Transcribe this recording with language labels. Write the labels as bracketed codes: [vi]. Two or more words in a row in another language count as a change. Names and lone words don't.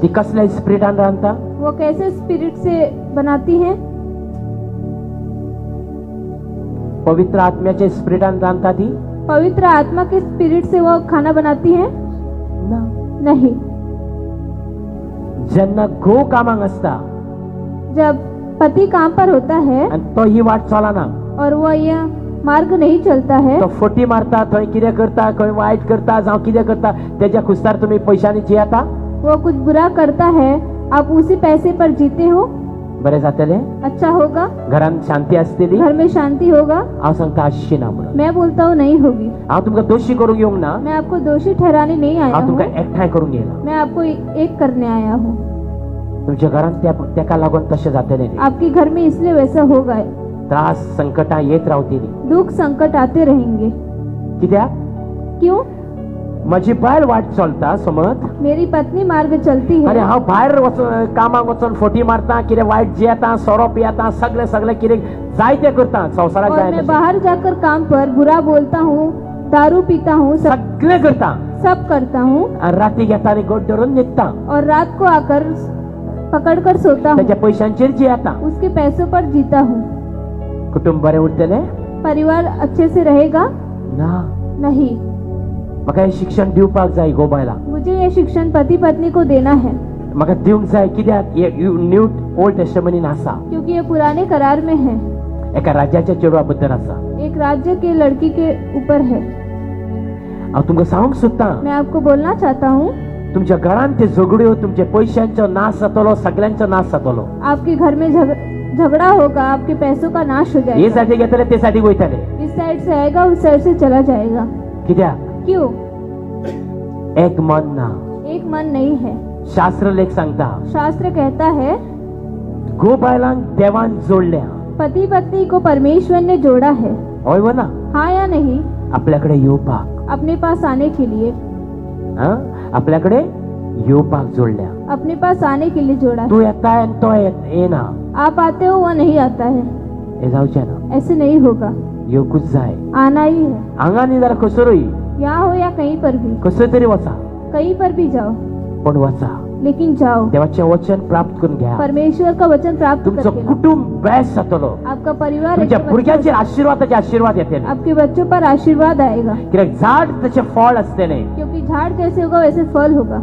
[kok] ती कसल्या स्पिरिटान रांदता [hi] वो कैसे स्पिरिट से बनाती है? [kok] पवित्र आत्म्याच्या स्पिरिटान रांदता ती [hi] पवित्र आत्मा के स्पिरिट से वो खाना बनाती है? [kok] ना [hi] नहीं। [kok] जेन्ना घोव कामाक आसता [hi] जब पति काम पर होता है [kok] आणि तो ही वाट चलना [hi] और वो यह मार्ग नहीं चलता है, [kok] तो फटी मारता थंय कितें करता खंय वायट करता जावं कितें करता तेज्या खुस्तार तुम्ही पैशांनी जियेता [hi] वो कुछ बुरा करता है, आप उसी पैसे पर जीते हो, [kok] बरें जातलें [hi] अच्छा होगा, [kok] घरान शांती आसतली [hi] घर में शांति होगा? [kok] हांव सांगता आसची ना म्हणून [hi] मैं बोलता हूँ नहीं होगी। [kok] हांव तुमकां दोशी करूंक येवंक ना [hi] मैं आपको दोषी ठहराने नहीं आया [kok] हांव तुमकां [hi] हूँ, [kok] एकठांय करूंक येयला [hi] मैं आपको एक करने आया हूँ। [kok] तुमच्या घरान तेका लागून तशें जातलें न्ही [hi] आपके घर में इसलिए वैसा होगा। [kok] त्रास संकटां येत रावतली [hi] दुख संकट आते रहेंगे। [kok] कित्याक [hi] क्यों? [kok] म्हजी बायल वाट चलता समज [hi] मेरी पत्नी मार्ग चलती [kok] आनी [hi] है [kok] हांव भायर वचून कामाक वचून फटी मारता कितें वायट जियेता सोरो पियेता सगळें कितें जाय तें करता संवसाराक [hi] और [kok] जाय [hi] मैं [kok] तशें [hi] बाहर जाकर काम पर बुरा बोलता हूँ, दारू पीता हूँ, [kok] सगळें करता [hi] सब करता हूँ [kok] आनी राती घेता आनी गोड धरून न्हिदता [hi] और रात को आकर पकड़कर सोता हूँ, [kok] तेच्या पयशांचेर जियेता [hi] उसके पैसों पर जीता हूँ। [kok] कुटुंब बरें उरतलें [hi] परिवार अच्छे से रहेगा? [kok] ना [hi] नहीं। [kok] म्हाका हें शिक्षण दिवपाक जाय गो बायलांक [hi] मुझे ये शिक्षण पति पत्नी को देना है [kok] म्हाका दिवंक जाय कित्याक [en] New Old [kok] टेस्टामेंटान आसा [hi] क्योंकि ये पुराने करार में है, [kok] एका राज्याच्या चेडवा बद्दल आसा [hi] एक राज्य के लड़की के ऊपर है। [kok] हांव तुमकां सांगूंक सोदतां [hi] मैं आपको बोलना चाहता हूँ, [kok] तुमच्या घरान ते झगड्यो तुमच्या पयशांचो नाश जातलो सगळ्यांचो नाश जातलो [hi] आपके घर में झगड़ा होगा, आपके पैसों का नाश हो [kok] हे [hi] जाएगा। [kok] साठी घेतले ते साठी वयतले [hi] इस साइड से आएगा, उस साइड से चला जाएगा। [kok] कित्याक [hi] क्यों? [kok] एक मन ना [hi] एक मन नहीं है। [kok] शास्त्र लेख सांगता [hi] शास्त्र कहता है [kok] गो बायलांक देवान जोडल्या [hi] पति पत्नी को परमेश्वर ने जोड़ा है, [kok] होय व ना [hi] हाँ या नहीं? [kok] आपल्याकडे येवपाक [hi] अपने पास आने के लिए, [kok] आपल्याकडे येवपाक जोडल्या [hi] अपने पास आने के लिए जोड़ा है। [kok] तू येताय आनी तो येना [hi] आप आते हो, वो नहीं आता है, [kok] हे जावचें ना [hi] ऐसे नहीं होगा। [kok] येवकूच जाय [hi] आना ही है, [kok] हांगा न्ही जाल्यार खसरूय [hi] यहाँ हो या कहीं पर भी, [kok] खसर तरी वचा [hi] कहीं पर भी जाओ, [kok] पण वचा [hi] लेकिन जाओ, [kok] देवाचें वचन प्राप्त करून घ्या [hi] परमेश्वर का वचन प्राप्त [kok] तुमचो [hi] करके लाओ। [kok] कुटुंब बेस्ट जातलो [hi] आपका परिवार [kok] तुमच्या [hi] एकदम [kok] भुरग्यांचेर [hi] अच्छा [kok] आशीर्वादाचे आशीर्वाद येतले [hi] होगा। आपके बच्चों पर आशीर्वाद आएगा, [kok] कित्याक झाड तशें फळ आसतलें [hi] क्योंकि झाड़ जैसे होगा वैसे फल होगा,